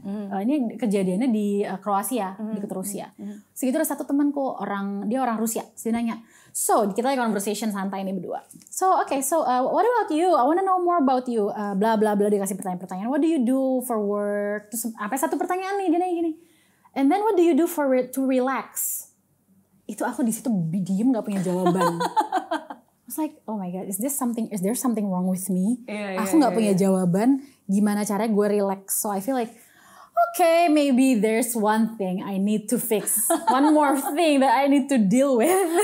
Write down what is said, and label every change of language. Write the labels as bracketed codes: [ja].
[id] Ini kejadiannya di Kroasia, di Rusia. Segitu ada satu temanku, dia orang Rusia. Dia nanya, so kita lagi conversation santai nih berdua. [en] So what about you? I wanna know more about you. Bla bla bla, [id] dia kasih pertanyaan-pertanyaan. [en] What do you do for work? [id] Terus satu pertanyaan nih, dia nanya gini. [en] And then what do you do to relax? [id] Itu aku di situ diem gak punya jawaban. [en] I was like, oh my god, is there something wrong with me? [id] Aku nggak punya jawaban. Gimana caranya gue relax? [en] So I feel like, okay, maybe there's one thing I need to fix. One more thing that I need to deal with.